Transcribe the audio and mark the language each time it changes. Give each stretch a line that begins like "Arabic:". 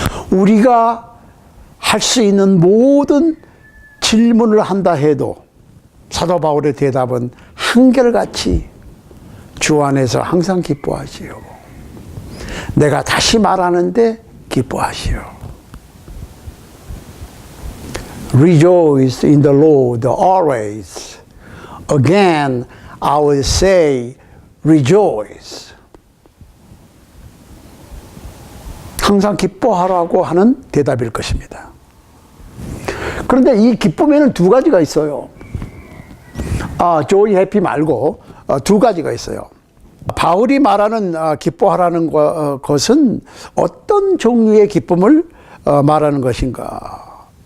Korean: 우리가 할 수 있는 모든 질문을 한다 해도 사도 바울의 대답은 한결같이 주 안에서 항상 기뻐하시오. 내가 다시 말하는데 기뻐하시오.
English: Rejoice in the Lord always. Again, I will say, rejoice.
Korean: 항상 기뻐하라고 하는 대답일 것입니다. 그런데 이 기쁨에는 두 가지가 있어요. joy, happy 말고 두 가지가 있어요. 바울이 말하는 기뻐하라는 것은 어떤 종류의 기쁨을 말하는 것인가?